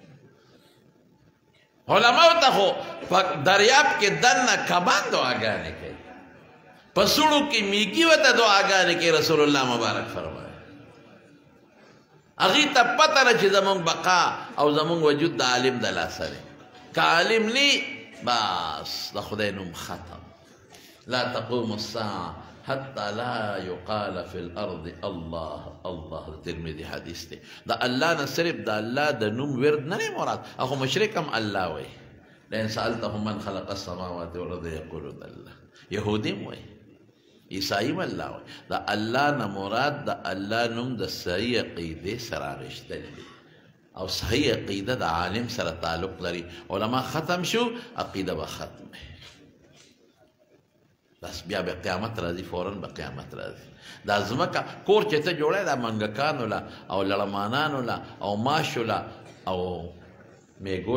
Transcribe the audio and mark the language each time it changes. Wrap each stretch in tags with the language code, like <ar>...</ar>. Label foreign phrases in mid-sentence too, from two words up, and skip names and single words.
<ps>علماو ته خو په دریاب کې دننه کبان دعاګانې کوي په سوړو کې میږي ورته دعاګانې کوي رسول الله مبارک فرمایي هغې ته پته ده چې زمونږ بقا او زمونږ وجود د عالم د لاسه دی که عالم نی بس د خدای نوم ختم</ps> <ar>لا تقوم الساعه حتى لا يقال في الارض الله الله</ar> <ps>ترمذي حدیث دی د الله نه صرف د الله د نوم ورد نه مراد اخو مشرک هم الله وای</ps> <ar>لئن سالتهم من خلق السماوات والارض يقولون الله</ar> <ps>يهودي وای عیسائی الله وای د الله نه مراد د الله نوم د صحیح عقیده سره رښتل دي او صحیح عقیده د عالم سره تعلق لري علما ختم شو عقیده به ختم بس بیا به قیامت راځي فوراً به قیامت راځي دا ځمکه کور چې ته جوړی دا منګکانو له او لړمانانو له او ماشو له او میږو</ps>